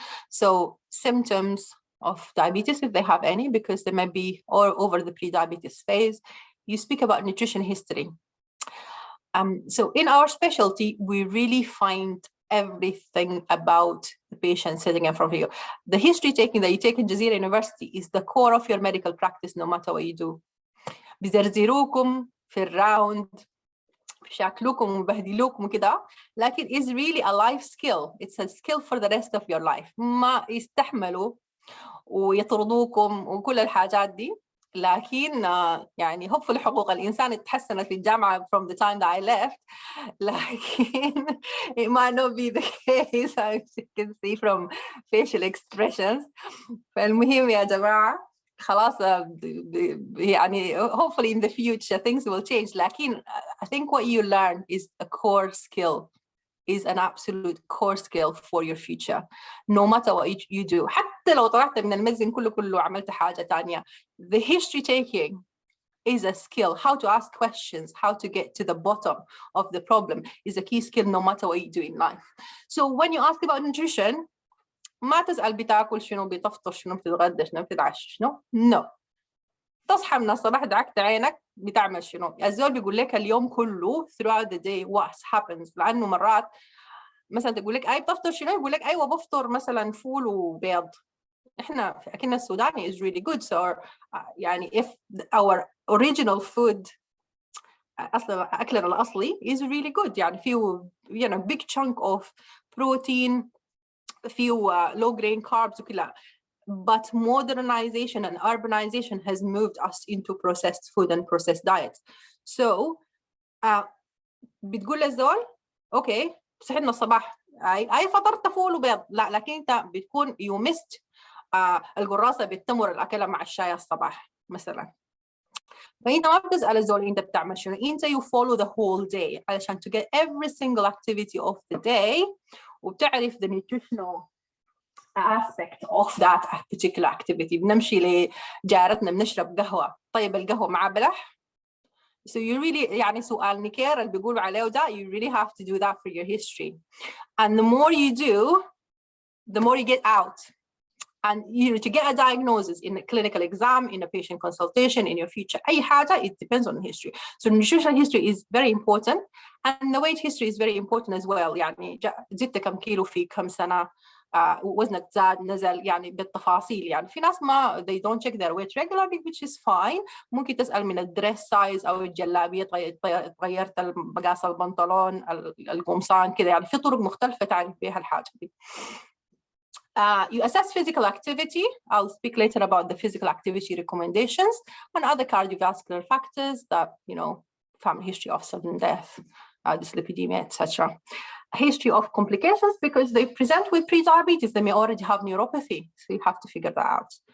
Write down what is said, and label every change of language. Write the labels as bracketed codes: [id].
[en] So symptoms of diabetes, if they have any, because they might be or over the prediabetes phase, you speak about nutrition history. So in our specialty, we really find everything about the patient sitting in front of you. The history taking that you take in Jazeera University is the core of your medical practice, no matter what you do. [ar] بيزرزروكم في الراوند، بشكلوكم وبهدلوكم كده، لكن [en] is really a life skill. It's a skill for the rest of your life. [ar] ما يستحملوا ويطردوكم وكل الحاجات دي، لكن يعني [en] hopefully [ar] حقوق الإنسان اتحسنت في الجامعة [en] from the time that I left، لكن it might not be the case as you can see from facial expressions. [ar] فالمهم يا جماعة خلاص يعني [en] hopefully in the future things will change، لكن I think what you learn is a core skill, is an absolute core skill for your future no matter what you do. [ar] حتى لو طلعت من المخزن كله عملت حاجة تانية، [en] the history taking is a skill. How to ask questions, how to get to the bottom of the problem is a key skill no matter what you do in life. So when you ask about nutrition, [ar] ما تسأل بتاكل شنو، بتفطر شنو، بتتغدى شنو، بتتعشى شنو. [en] No. [ar] تصحى من الصباح دعكت عينك بتعمل شنو. الزول بيقول لك اليوم كله [en] throughout the day what happens. [ar] لأنه مرات مثلا تقول لك بتفطر شنو، يقول لك أيوة بفطر مثلا فول وبيض. إحنا أكلنا السوداني [en] is really good. So يعني if our original food [ar] أصلا أكلنا الأصلي [en] is really good، يعني فيه big chunk of protein، few low grain carbs وكلها. But modernization and urbanization has moved us into processed food and processed diets. [ar] So بتقول للزول اوكي صحينا الصباح اي فطرت فول وبيض، لا لكن انت بتكون [en] you missed [ar] القراصه بالتمر اللي اكلها مع الشاي الصباح مثلا. فانت ما بتسال الزول انت بتعمل شنو، انت [en] you follow the whole day علشان to get every single activity of the day وبتعرف the nutritional aspect of that particular activity. [ar] بنمشي لجارتنا بنشرب قهوة، طيب القهوة مع بلح. [en] So you really يعني [ar] سؤال نكير اللي بيقولوا عليه ده [en] you really have to do that for your history. And the more you do, the more you get out. And to get a diagnosis in a clinical exam, in a patient consultation, in your future, [ar] أي حاجة, [en] it depends on the history. So nutritional history is very important, and the weight history is very important as well. [ar] يعني زدت كم كيلو في كم سنة، وزنك زاد نزل يعني بالتفاصيل. يعني في ناس ما [en] they don't check their weight regularly which is fine. [ar] ممكن تسأل من الدريس سايز أو الجلابية، غيرت مقاس البنطلون، القمصان كده. يعني في طرق مختلفة تعرف بها الحاجة دي. [en] You assess physical activity. I'll speak later about the physical activity recommendations and other cardiovascular factors that, you know, family history of sudden death, dyslipidemia, etc. History of complications, because they present with pre-diabetes, they may already have neuropathy, so you have to figure that out.